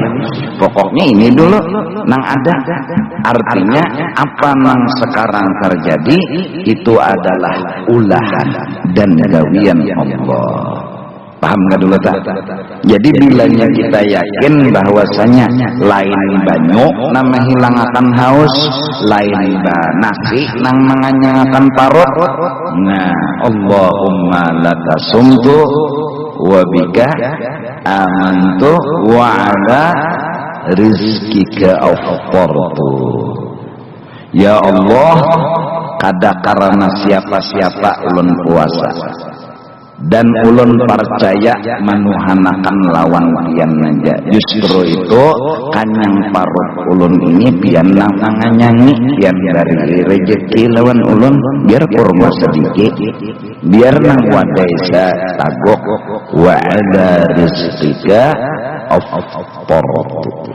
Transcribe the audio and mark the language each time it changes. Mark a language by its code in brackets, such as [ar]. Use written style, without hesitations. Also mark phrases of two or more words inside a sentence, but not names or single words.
[bjn] Pokoknya ini dulu nang ada. Artinya apa nang sekarang terjadi itu adalah ulahan dan gawian Allah. Paham nggak dulu tak? Jadi bilanya kita yakin bahwasanya lain banyu nama hilangakan haus, lain nasi nang menganyangakan parut. Nah, [ar] اللهم لك صمت وبك آمنت وعلى رزقك أفطرت. يا الله, [bjn] kada karena siapa-siapa ulun puasa dan ulun percaya manuhanakan lawan pian aja. Justru itu kanyang parut ulun ini pian nanganyangi, pian dari rezeki lawan ulun, biar kurma sedikit, biar nang wadaisa tagok [ar] وعلى رزقك أفطرت.